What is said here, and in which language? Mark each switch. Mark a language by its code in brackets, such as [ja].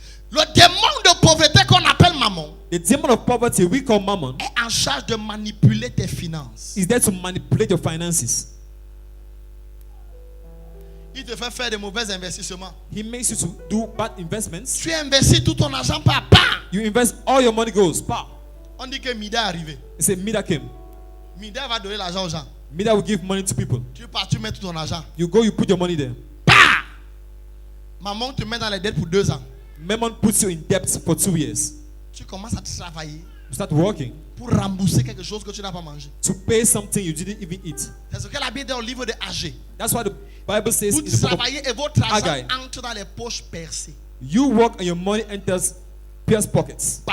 [fr] Le démon de pauvreté qu'on appelle Mammon [en] The demon of poverty we call Mammon [fr] est en charge de manipuler tes finances. [en] is there to manipulate your finances. [fr] Il te fait faire de mauvais investissements. [en] He makes you to do bad investments. [fr] Tu investis tout ton argent par pas. [en] You invest all your money goes. Pa. [fr] On dit que Mida est arrivé. [en] It's a Mida came. [fr] Mida va donner l'argent aux gens. [en] Mida will give money to people. [fr] Tu pars, tu mets tout ton argent. [en] You go, you put your money there. Bah! [fr] Maman te met dans les dettes pour 2 ans. [en] Mammon puts you in debt for 2 years. [fr] Tu commences à travailler [en] You start working [fr] pour rembourser quelque chose que tu n'as pas mangé. [en] to pay something you didn't even eat. [fr] C'est ce que la Bible dit au livre de Agé. [en] That's why the Bible says [fr] Vous [en] in the book of [fr] travaillez et votre argent [en] Haggai. [fr] entre dans les poches percées. [en] you work and your money enters Pierre's pockets